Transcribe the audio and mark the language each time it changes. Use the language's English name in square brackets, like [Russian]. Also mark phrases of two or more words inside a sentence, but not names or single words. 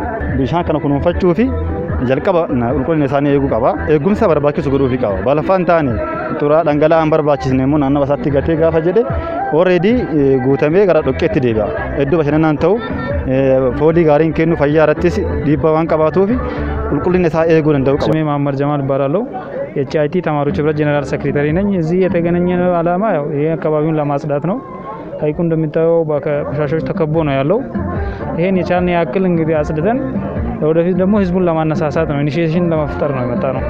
[Oromo] Bishaan kana kunuunfachuu fi jalqaba qulqullina isaanii eeguu qaba. Eegumsa barbaachisu godhuufi qaba. Balafaan taane xuraa dhangala'aan barbaachisne immoo naannoo isaatti gatee gaafa jedhe already guutamee gara dhoqqeetti deebi'a. Iddoo bashannanaan ta'u foolii gaariin kennu fayyaa irrattis dhiibbaa waan qabaatuuf qulqullina isaa eeguu danda'u qaba. [Amharic] ስሜ መሐመድ ጀማል እባላለሁ። የኤችአይቲ ተማሪዎች ህብረት ጀነራል ሴክሬታሪ ነኝ። እዚህ የተገናኘነው ዓላማ ያው ይሄ አካባቢውን ለማጽዳት ነው። ሀይቁ እንደሚታየው በቆሻሻዎች ተከቦ ነው ያለው። ይሄን የቻልን ያክል እንግዲህ አጽድተን ወደፊት ደግሞ ህዝቡን ለማነሳሳት ነው ኢኒሺዬሽን ለመፍጠር ነው የመጣ ነው።